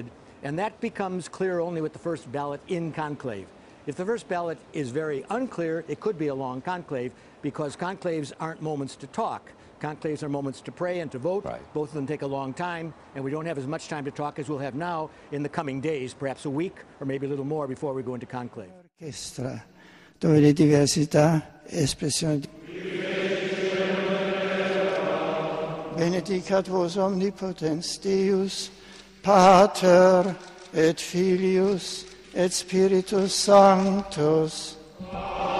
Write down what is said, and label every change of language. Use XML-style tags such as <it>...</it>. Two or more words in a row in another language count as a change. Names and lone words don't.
<en>And that becomes clear only with the first ballot in conclave. If the first ballot is very unclear, it could be a long conclave, because conclaves aren't moments to talk. Conclaves are moments to pray and to vote. Right. Both of them take a long time, and we don't have as much time to talk as we'll have now in the coming days, perhaps a week or maybe a little more before we go into conclave.</en> <it>Orchestra, dove le diversità espressioni.</it> <la>Benedicat vos omnipotens Deus, Pater et Filius et Spiritus Sanctus.</la>